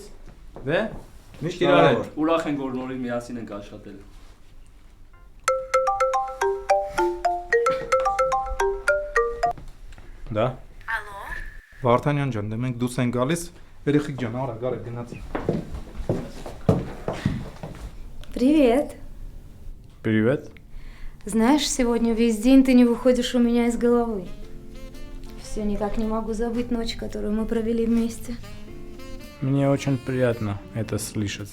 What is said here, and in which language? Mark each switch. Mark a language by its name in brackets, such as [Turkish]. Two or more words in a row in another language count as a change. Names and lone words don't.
[Armenian] Դե, միշտ իրար հետ։ Ուրախ ենք, որ նորից միասին ենք աշխատել։ Դա։ Ալո։ Վարդանյան ջան, դե մենք դուս ենք գալիս, երեխեք ջան, արա, գարեք գնացի։ [Russian] Привет. Привет. Знаешь, сегодня весь день ты не выходишь у меня из головы. Все никак не могу забыть ночь, которую мы провели вместе. Мне очень приятно это слышать.